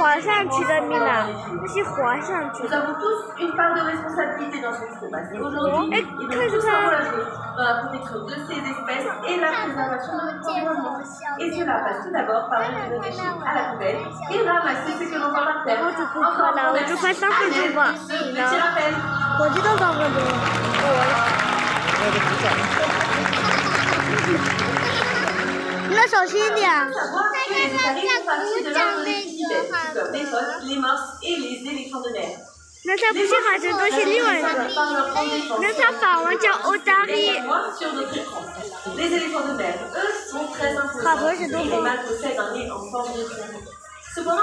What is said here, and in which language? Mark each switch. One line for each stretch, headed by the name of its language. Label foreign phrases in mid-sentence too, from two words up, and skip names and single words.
French: Nous avons tous une part de responsabilité dans ce qui se passe. Aujourd'hui, et nous tous encourager dans la protection de ces espèces et la préservation de notre environnement. Et cela passe tout d'abord par mettre nos déchets à la poubelle et ramasser ce que l'on voit par terre. Encore merci à Nel pour ce petit rappel.
Chinese: 那小心一点。
French: Savoir que les otaries font partie de l'ordre des pinnipèdes, comme les phoques, les morses et les éléphants de mer.
Chinese: 那它不是海豚，都是另外一个。那它法文叫欧大利。
French: Les éléphants de mer, eux, sont très imposants et les mâles possèdent un nez en forme de tronc. Cependant,